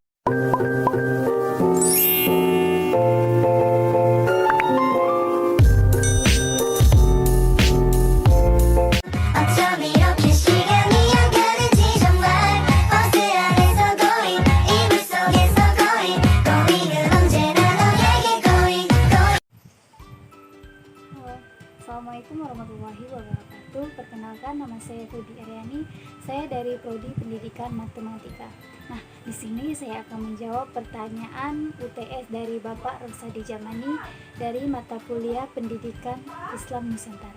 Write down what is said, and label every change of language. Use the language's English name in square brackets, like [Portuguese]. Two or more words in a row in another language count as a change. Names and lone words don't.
[Korean] 어쩜 이렇게 시간이 안 가는지 정말 버스 안에서 고잉 이불 속에서 고잉은 언제나 너에게 고잉. [Arabic] Halo, السلام عليكم ورحمة الله وبركاته. [Indonesian] Perkenalkan, nama saya Rudy Aryani. Saya dari Prodi Pendidikan Matematika. Nah, di sini saya akan menjawab pertanyaan UTS dari Bapak Rosadi Jamani dari mata kuliah Pendidikan Islam Nusantara.